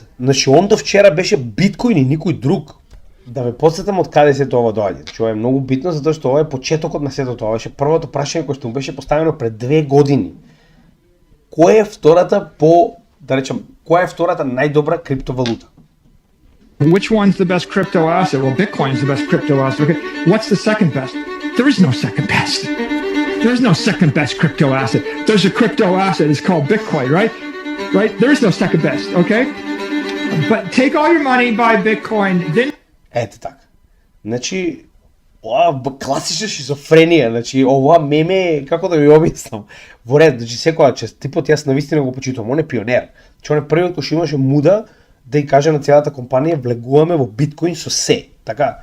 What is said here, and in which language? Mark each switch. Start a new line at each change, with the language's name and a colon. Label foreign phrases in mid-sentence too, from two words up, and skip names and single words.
Macedonian: Значи, он до вчера беше биткоин и никој друг. Да ве подсетам од каде се тоа доаѓа. Значи, ова е многу битно, затоа што ова е почетокот на сето тоа. Ова беше првото прашање кое што му беше поставено пред 2 години. Која е втората која е втората најдобра криптовалута?
English: Which one's the best crypto asset? Well, Bitcoin's the best crypto asset. Okay. What's the second best? There is no second best. There is no second best crypto asset. There's a crypto asset. It's called Bitcoin, right? Right? There is no second best, okay? But take all your money, buy Bitcoin, then...
Macedonian: Ете така. Значи, ова класична шизофренија, значи ова меме, како да ви објаснам, во ред, значи секоја типот јас навистина го почитувам, он е пионер. Значи он е првиот кој што имаше муда да ја каже на целата компанија влегуваме во биткоин со се, така?